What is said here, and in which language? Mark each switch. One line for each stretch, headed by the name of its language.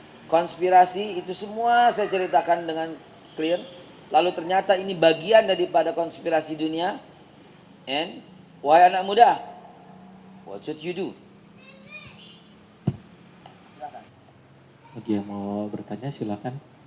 Indonesian: Konspirasi itu semua saya ceritakan dengan clear. Lalu ternyata ini bagian daripada konspirasi dunia.
English: And
Indonesian: wahai anak muda,
English: what should you do?
Indonesian: Bagi yang mau bertanya silakan.